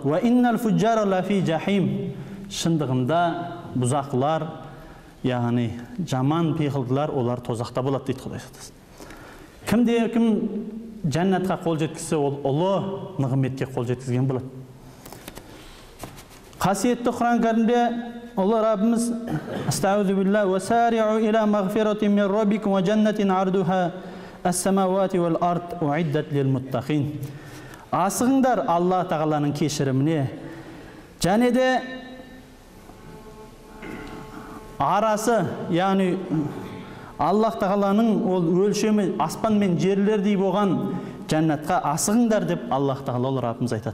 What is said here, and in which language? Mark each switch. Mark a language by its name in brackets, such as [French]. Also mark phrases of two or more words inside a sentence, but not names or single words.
[Arabic] وإن الفجار لفي جحيم. [Kazakh] Шындығында бұзақылар, яғни жаман пиғылдылар, олар тозақта болады дейді Құдай сақтасын. Кім жәннатқа қол жеткізсе, ол ұлы нығметке қол жеткізген болады. Қасиетті Құран кәрімде Алла Раббымыз [Arabic] أستغفر الله وسارعوا إلى مغفرة من ربكم وجنة عرضها السماوات والأرض أعدت للمتقين. [Kazakh] Асығыңдар Алла тағаланың кешіріміне, және де арасы, яғни Аллах тағаланың ол өлшемі аспан мен жерлердей болған жәннатқа асығыңдар деп Аллах тағала Раббымыз айтады.